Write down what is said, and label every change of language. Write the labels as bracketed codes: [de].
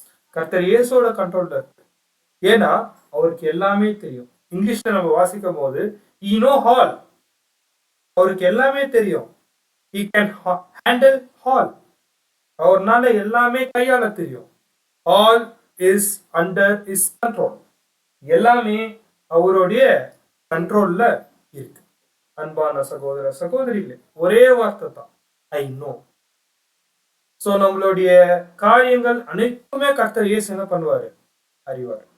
[ta] கர்த்தர் இயேசுவோட கண்ட்ரோல்ல இருக்கு. ஏன்னா அவருக்கு எல்லாமே தெரியும். இங்கிலீஷ்ல நம்ம வாசிக்கும் போது [en] he know all, [ta] அவருக்கு எல்லாமே தெரியும். [en] he can handle all, [ta] அவர்னால எல்லாமே கையாள தெரியும். [en] all is under his control, [ta] எல்லாமே அவருடைய கண்ட்ரோல்ல இருக்கு. அன்பான சகோதர சகோதரிகளே, ஒரே வார்த்தை தான், [en] I know. [ta] சோ நம்மளுடைய காரியங்கள் அனைத்துமே கர்த்தர் இயேசு என்ன பண்ணுவாரு? அறிவார்.